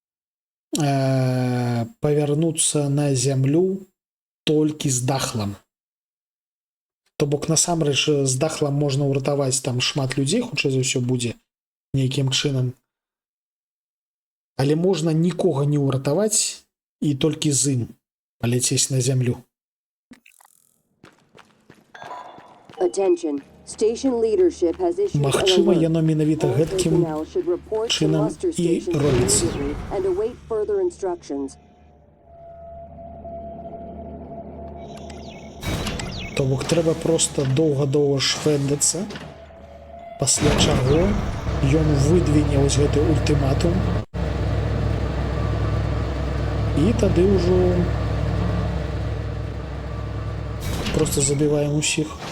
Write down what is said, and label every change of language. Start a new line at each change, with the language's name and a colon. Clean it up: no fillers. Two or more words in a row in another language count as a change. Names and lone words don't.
Belarusian: Павярнуцца на зямлю толькі з дахлам. То бок, насамрэч, з дахлам можна ўратаваць там шмат людзей, хутчэй за ўсё будзе нейкім чынам. Але можна нікога не ўратаваць і толькі з ім паляцець на зямлю.
English: Attention. Station leadership has issued
Belarusian: Магчыма,
English: an alert.
Belarusian: яно менавіта
English: All
Belarusian: гэткім
English: personnel should report to
Belarusian: чынам
English: muster
Belarusian: і
English: station
Belarusian: робіцца.
English: immediately and await further instructions.
Belarusian: То бок трэба проста доўга-доўга швэндацца, пасля чаго ён выдвіне вось гэты ультыматум, і тады ўжо проста забіваем усіх.